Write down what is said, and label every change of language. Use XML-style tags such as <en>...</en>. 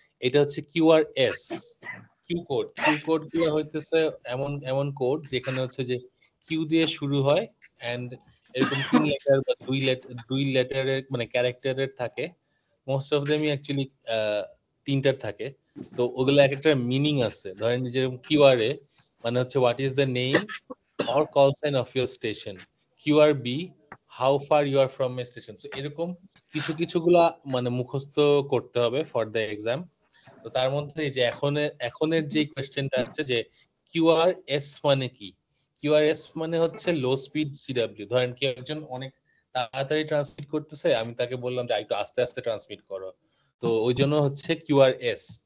<bn>এটা হচ্ছে QRS, Q code গুলো হইতেছে এমন এমন কোড যেখানে হচ্ছে যে কিউ দিয়ে শুরু হয় এন্ড এরকম 3 লেটার বা 2 লেটারের মানে ক্যারেক্টারের থাকে। মোস্ট অফ দেমই অ্যাকচুয়ালি 3টার থাকে। তো ওগুলো এক একটা মিনিং আছে। ধরেন যেরকম কিউআরএ মানে হচ্ছে</bn> <en>What is the name or call sign of your station. QRB, how far you are from a station.</en> <bn>So এরকম কিছু কিছুগুলা মানে মুখস্থ করতে হবে</bn> <en>For the exam.</en> <bn>তো তার মধ্যে যে এখনের যে কোশ্চেনটা আছে যে কিউআরএস মানে কি? কিউআরএস মানে হচ্ছে লো স্পিড সিডব্লিউ। ধরেন কি একজন অনেক তাড়াতাড়ি ট্রান্সমিট করতেছে, আমি তাকে বললাম যে একটু আস্তে আস্তে ট্রান্সমিট করো, তো ওই জন্য হচ্ছে কিউআরএস।</bn>